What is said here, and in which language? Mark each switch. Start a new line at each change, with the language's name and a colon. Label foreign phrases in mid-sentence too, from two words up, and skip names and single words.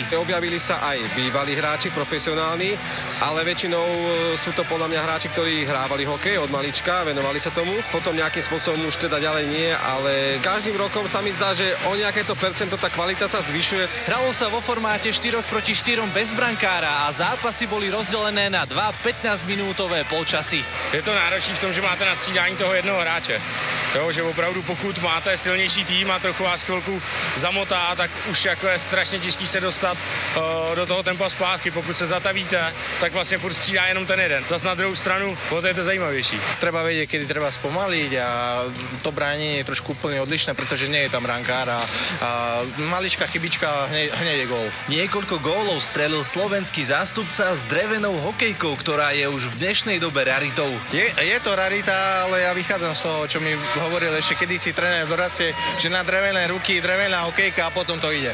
Slovak: Objavili sa aj bývalí hráči, profesionálni, ale väčšinou sú to podľa mňa hráči, ktorí hrávali hokej od malička, venovali sa tomu. Potom nejakým spôsobom už teda ďalej nie, ale každým rokom sa mi zdá, že o nejaké to percento tá kvalita sa zvyšuje. Hralo sa vo formáte 4 proti 4 bez brankára a zápasy boli rozdelené na 2 15-minútové polčasy.
Czech: Je to náročné v tom, že máte na střídání toho jednoho hráče. Jo, že opravdu pokud máte silnější tým a trochu vás chvilku zamotá, tak už jako je strašně těžký se dostat do toho tempa zpátky. Pokud se zatavíte, tak vlastně furt střídá jenom ten jeden. Zas na druhou stranu, je to zajímavější.
Slovak: Treba vedieť, kedy treba spomaliť a to bránenie je trošku úplne odlišné, pretože nie je tam brankár a maličká chybička, hneď je gól. Niekoľko gólov strelil slovenský zástupca s drevenou hokejkou, ktorá je už v dnešnej dobe raritou. Je to rarita, ale ja vychádzam z toho, čo mi hovoril ešte kedysi tréner v doraste, že na drevené ruky, drevená hokejka a potom to ide.